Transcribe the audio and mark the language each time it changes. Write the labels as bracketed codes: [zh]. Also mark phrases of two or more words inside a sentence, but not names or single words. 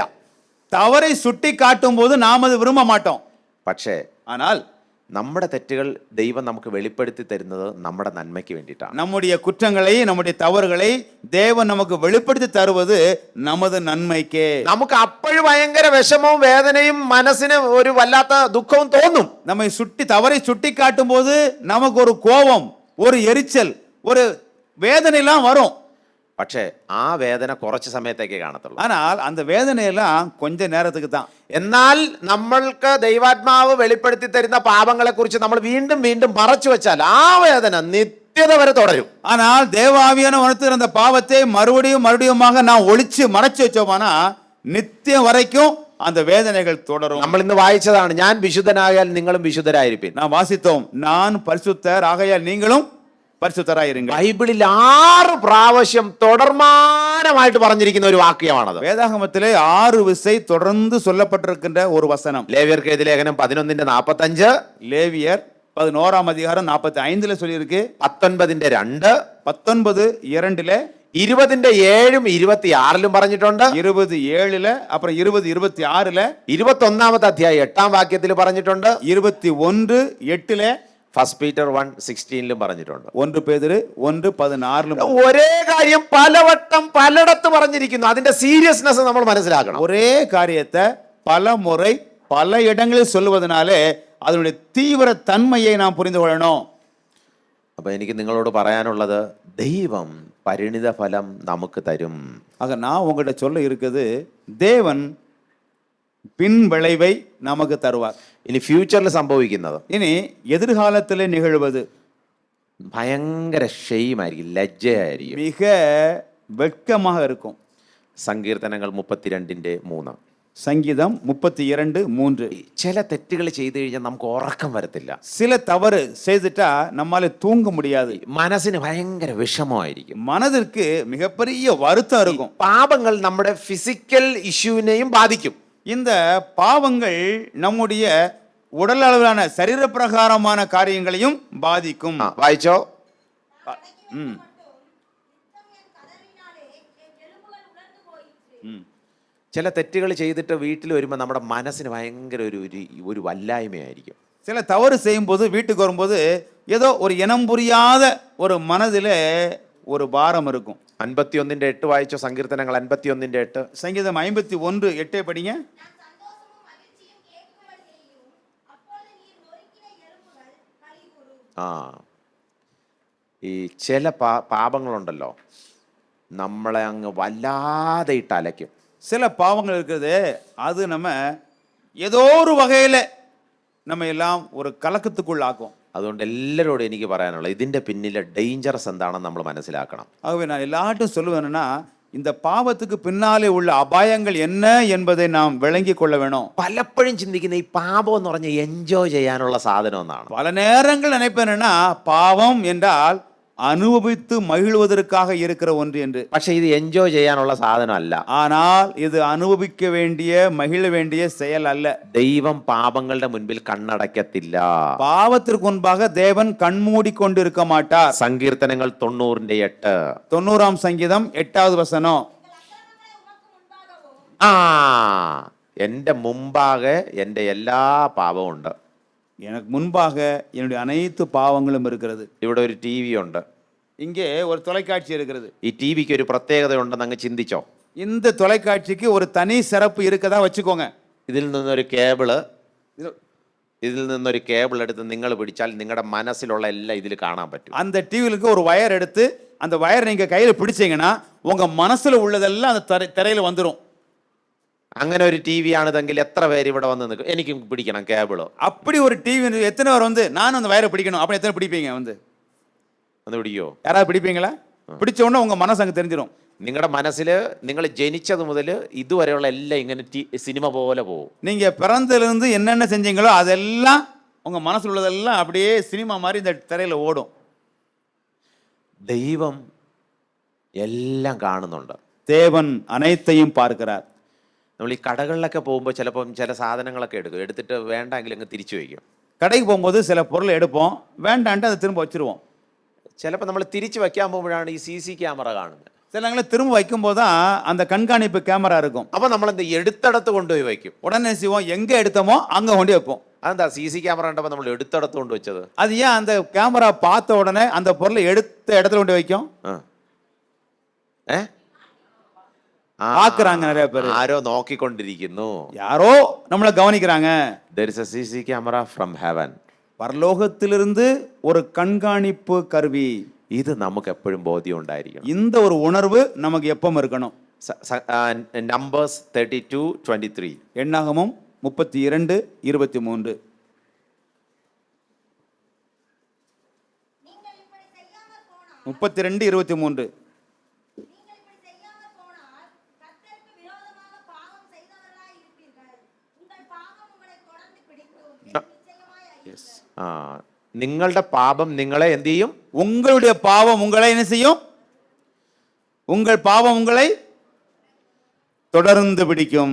[ta] தவறை சுட்டி காட்டும் போது நாம் அது விரும்ப மாட்டோம். [ml] പക്ഷേ [ta] ஆனால் [ml] നമ്മുടെ തെറ്റുകൾ ദൈവം നമുക്ക് വെളിപ്പെടുത്തി തരുന്നത് നമ്മുടെ നന്മയ്ക്ക് വേണ്ടിയിട്ടാണ്. [ta] நம்முடைய குற்றங்களை நம்முடைய தவறுகளை தேவன் நமக்கு வெளிப்படுத்தி தருவது நமது நன்மைக்கே. [ml] നമുക്ക് അപ്പോഴും ഭയങ്കര വിഷമവും വേദനയും മനസ്സിന് ഒരു വല്ലാത്ത ദുഃഖവും തോന്നും. [ta] நம்மை தவறை சுட்டி காட்டும் போது நமக்கு ஒரு கோபம், ஒரு எரிச்சல், ஒரு வேதனை எல்லாம் வரும். [ml] പക്ഷേ ആ വേദന കുറച്ച് സമയത്തേക്കേ കാണത്തുള്ളൂ. [ta] ஆனால் அந்த வேதனையெல்லாம் கொஞ்ச நேரத்துக்கு தான். [ml] എന്നാൽ നമ്മൾക്ക് ദൈവാത്മാവ് വെളിപ്പെടുത്തി തരുന്ന പാപങ്ങളെ കുറിച്ച് നമ്മൾ വീണ്ടും വീണ്ടും മറച്ചു വെച്ചാൽ ആ വേദന നിത്യത വരെ തുടരും. [ta] ஆனால் தேவாவியான உணர்த்துகிற அந்த பாவத்தை மறுபடியும் மறுபடியுமாக நான் ஒளிச்சு மறைச்சு வச்சோமானா நித்தியம் வரைக்கும் அந்த வேதனைகள் தொடரும். [ml] നമ്മൾ ഇന്ന് വായിച്ചതാണ്, ഞാൻ വിശുദ്ധനായാൽ നിങ്ങളും വിശുദ്ധരായിരിക്കും. [ta] நான் வாசித்தோம், நான் பரிசுத்தர் ஆகையால் நீங்களும் പരിശുദ്ധരായിരിക്കുക. [ml] ബൈബിളിൽ 6 പ്രാവശ്യം തുടർമാനമായിട്ട് പറഞ്ഞിരിക്കുന്ന ഒരു വാക്യമാണത്. [ta] വേദാഗമത്തിലെ 6 വിസை தொடர்ந்து சொல்லப்பட்டிருக்கின்ற ஒரு வசனம். [ml] ലേവ്യർക്കെഴുതിയ ലേഖനം 11:45, [ta] ലേവിയർ 11ஆம் அதிகாரம் 45ல சொல்லியிருக்கு. 19:2, 19:2ல, [ml] 20:7 26 പറഞ്ഞിട്ടുണ്ട്. [ta] 27ல, அப்புறம் 20:26ல, [ml] 21ാമത്തെ അധ്യായം 8ാം വാക്യത്തിൽ പറഞ്ഞിട്ടുണ്ട്. [ta] 21:8ல, [ml] ഫസ്റ്റ് പീറ്റർ 1:16 പറഞ്ഞിട്ടുണ്ട്. 1 പേതുരു 1:16 ഒരേ കാര്യം പലവട്ടം പലയിടത്ത് പറഞ്ഞിരിക്കുന്നു. അതിന്റെ സീരിയസ്നെസ് നമ്മൾ മനസ്സിലാക്കണം. ഒരേ കാര്യത്തെ പല [ta] മുறை பல இடங்களில் சொல்லுவதனாலே அதனுடைய தீவிர தன்மையை நாம் புரிந்து கொள்ளணும். [ml] അപ്പൊ എനിക്ക് നിങ്ങളോട് പറയാനുള്ളത്, ദൈവം പരിണിത ഫലം നമുക്ക് തരും. [ta] ஆக நான் உங்கள்கிட்ட சொல்ல இருக்குது, தேவன் பின் விளைவை நமக்கு தருவார். [ml] ഇനി ഫ്യൂച്ചറിൽ സംഭവിക്കുന്നത് [ta] இனி எதிர்காலத்தில் நிகழ்வது [ml] ഭയങ്കര ഷെയിമായിരിക്കും, ലജ്ജയായിരിക്കും. [ta] மிக வெட்கமாக இருக்கும். [ml] സങ്കീർത്തനങ്ങൾ 32:3. [ta] சங்கீதம் 32:3. [ml] ചില തെറ്റുകൾ ചെയ്തു കഴിഞ്ഞാൽ നമുക്ക് ഉറക്കം വരത്തില്ല. [ta] சில தவறு செய்துட்டா நம்மால தூங்க முடியாது. [ml] മനസ്സിന് ഭയങ്കര വിഷമമായിരിക്കും. [ta] மனதிற்கு மிகப்பெரிய வருத்தம் இருக்கும். [ml] പാപങ്ങൾ നമ്മുടെ ഫിസിക്കൽ ഇഷ്യൂവിനെയും ബാധിക്കും. [ta] இந்த பாவங்கள் நம்முடைய உடல் அளவிலான சரீர பிரகாரமான காரியங்களையும் பாதிக்கும். [ml] വായിച്ചോ. ம். ம். ചില തെറ്റുകൾ ചെയ്തിട്ട് വീട്ടിൽ വരുമ്പോൾ നമ്മുടെ മനസ്സിന് ഭയങ്കര ഒരു വല്ലായ്മയായിരിക്കും. [ta] சில தவறு செய்யும்போது வீட்டுக்கு வரும்போது ஏதோ ஒரு இனம் புரியாத ஒரு மனதிலே ஒரு பாரம் இருக்கும். [ml] 51:8 വായിച്ചോ. സങ്കീർത്തനങ്ങൾ 51:8. [ta] சங்கீதம் 51:8 படிங்க. [ml] ആ ഈ ചില പാപങ്ങളുണ്ടല്ലോ, നമ്മളെ അങ്ങ് വല്ലാതെ ഇട്ട് അലയ്ക്കും. [ta] சில பாவங்கள் இருக்குது, அது நம்ம ஏதோ ஒரு வகையில நம்ம எல்லாம் ஒரு கலக்கத்துக்குள் ஆக்கும். [ml] അതുകൊണ്ട് എല്ലാവരോടും എനിക്ക് പറയാനുള്ളത്, ഇതിന്റെ പിന്നിലെ ഡേഞ്ചറസ് എന്താണെന്ന് നമ്മൾ മനസ്സിലാക്കണം. [ta] ஆகவே நான் எல்லார்ட்டும் சொல்லுவேன்னா, இந்த பாவத்துக்கு பின்னாலே உள்ள அபாயங்கள் என்ன என்பதை நாம் விளங்கி கொள்ள வேணும். [ml] പലപ്പോഴും ചിന്തിക്കുന്ന ഈ പാപം എന്ന് പറഞ്ഞ എൻജോയ് ചെയ്യാനുള്ള സാധനം എന്നാണ്. [ta] பல நேரங்கள் நினைப்பேன்னா பாவம் என்றால் அனுபவித்து மகிழ்வதற்காக இருக்கிற ஒன்று என்று. [ml] പക്ഷെ ഇത് എൻജോയ് ചെയ്യാനുള്ള സാധനമല്ല. [ta] ஆனால் இது அனுபவிக்க வேண்டிய மகிழ வேண்டிய செயல் அல்ல. [ml] ദൈവം പാപങ്ങളുടെ മുൻപിൽ കണ്ണടയ്ക്കത്തില്ല. [ta] பாவத்திற்கு முன்பாக தேவன் கண்மூடி கொண்டு இருக்க மாட்டார். [ml] സങ്കീർത്തനങ്ങൾ 90:8. [ta] 90ஆம் சங்கீதம் 8வது வசனம். [ml] ആ എൻ്റെ മുമ്പാകെ എൻ്റെ എല്ലാ പാപവും ഉണ്ട്. [ta] எனக்கு முன்பாக என்னுடைய அனைத்து பாவங்களும் இருக்கிறது. [ml] ഇവിടെ ഒരു ടി വി ഉണ്ട്. [ta] இங்கே ஒரு தொலைக்காட்சி இருக்கிறது. [ml] ഈ ടി വിക്ക് ഒരു പ്രത്യേകത ഉണ്ടെന്ന് അങ്ങ് ചിന്തിച്ചോ. [ta] இந்த தொலைக்காட்சிக்கு ஒரு தனி சிறப்பு இருக்கதா வச்சுக்கோங்க. [ml] ഇതിൽ നിന്നൊരു കേബിൾ എടുത്ത് നിങ്ങൾ പിടിച്ചാൽ നിങ്ങളുടെ മനസ്സിലുള്ള എല്ലാം ഇതിൽ കാണാൻ പറ്റും. [ta] அந்த டிவிலுக்கு ஒரு வயர் எடுத்து அந்த வயர் நீங்க கையில பிடிச்சீங்கன்னா உங்க மனசுல உள்ளதெல்லாம் அந்த திரையில வந்துடும். [ml] അങ്ങനെ ഒരു ടി വി ആണിതെങ്കിൽ എത്ര പേര് ഇവിടെ വന്ന് നിൽക്കും, എനിക്കും പിടിക്കണം കേബിള്. [ta] அப்படி ஒரு டிவி எத்தனை பேர் வந்து நானும் அந்த வயரை பிடிக்கணும் அப்படி எத்தனை பிடிப்பீங்க? வந்து [ml] പിടിക്കോ? [ta] யாராவது பிடிப்பீங்களா? பிடிச்ச உடனே உங்க மனசு அங்க தெரிஞ்சிடும். [ml] നിങ്ങളുടെ മനസ്സിൽ നിങ്ങൾ ജനിച്ചത് മുതൽ ഇതുവരെയുള്ള എല്ലാം ഇങ്ങനെ സിനിമ പോലെ പോകും. [ta] நீங்க பிறந்திலிருந்து என்னென்ன செஞ்சீங்களோ அதெல்லாம் உங்க மனசுல உள்ளதெல்லாம் அப்படியே சினிமா மாதிரி இந்த திரையில ஓடும். [ml] ദൈവം എല്ലാം കാണുന്നുണ്ട്. [ta] தேவன் அனைத்தையும் பார்க்கிறார். [ml] നമ്മൾ ഈ കടകളിലൊക്കെ പോകുമ്പോൾ ചിലപ്പം ചില സാധനങ്ങളൊക്കെ എടുത്തിട്ട് വേണ്ടെങ്കിൽ അങ്ങ് തിരിച്ചു വയ്ക്കും. [ta] கடைக்கு போகும்போது சில பொருளை எடுப்போம், வேண்டான்ட்டு அதை திரும்ப வச்சிருவோம். [ml] ചിലപ്പോൾ നമ്മൾ തിരിച്ചു വയ്ക്കാൻ പോകുമ്പോഴാണ് ഈ [en] CC camera [ml] കാണുന്നത്. [ta] சில நேரங்களில் திரும்ப வைக்கும்போது தான் அந்த கண்காணிப்பு கேமரா இருக்கும். [ml] അപ്പോൾ നമ്മൾ എന്ത് എടുത്തടത്ത് കൊണ്ടുപോയി വയ്ക്കും. [ta] உடனே செய்வோம், எங்க எடுத்தோமோ அங்க கொண்டு வைப்போம். [ml] അതെന്താ [en] CC camera [ml] കണ്ടപ്പോൾ നമ്മൾ എടുത്തടത്ത് കൊണ്ട് വെച്ചത്? [ta] அது ஏன் அந்த கேமரா பார்த்த உடனே அந்த பொருளை எடுத்த இடத்துல கொண்டு வைக்கும்? பார்க்கறாங்க நிறைய பேர். [ml] ആരോ നോക്കിക്കൊണ്ടിരിക്കുന്നു, [ta] யாரோ நம்மளை கவனிக்கிறாங்க. [en] there is a CC camera from heaven. [ta] பரலோகத்திலிருந்து ஒரு கண்காணிப்பு கருவி. [ml] ഇത് നമുക്ക് എപ്പോഴും ബോധ്യം ഉണ്ടായിരിക്കണം. [ta] இந்த ஒரு உணர்வு நமக்கு எப்பவும் இருக்கணும். [en] Numbers 32:23. [ta] எண்ணாகமம் 32:23. முப்பத்தி 23. [ml] നിങ്ങളുടെ പാപം നിങ്ങളെ എന്ത് ചെയ്യും? [ta] உங்களுடைய பாவம் உங்களை என்ன செய்யும்? உங்கள் பாவம் உங்களை தொடர்ந்து பிடிக்கும்.